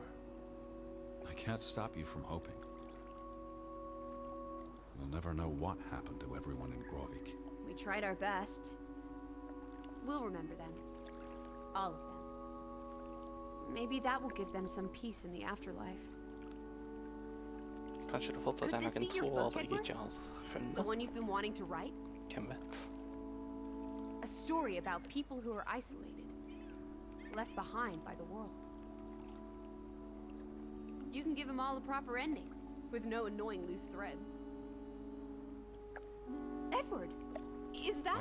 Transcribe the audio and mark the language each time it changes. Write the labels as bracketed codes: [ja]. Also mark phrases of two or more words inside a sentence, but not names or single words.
[en] I can't stop you from hoping. We'll never know what happened to everyone in Grovik. We tried our best. We'll remember them. All of them. Maybe that will give them some peace in the afterlife. [no] Kanskje det fortsatt [en] Could this [no] noen [en] be your [no] tråder [en] book, [no] jeg [en] Edward? [no] ikke har [en] The [no] funnet. [en] one you've been wanting to write? [no] Hvem vet? [en] A story about people who are isolated. Left behind by the world. You can give them all a proper ending. With no annoying loose threads. Edward! Is that...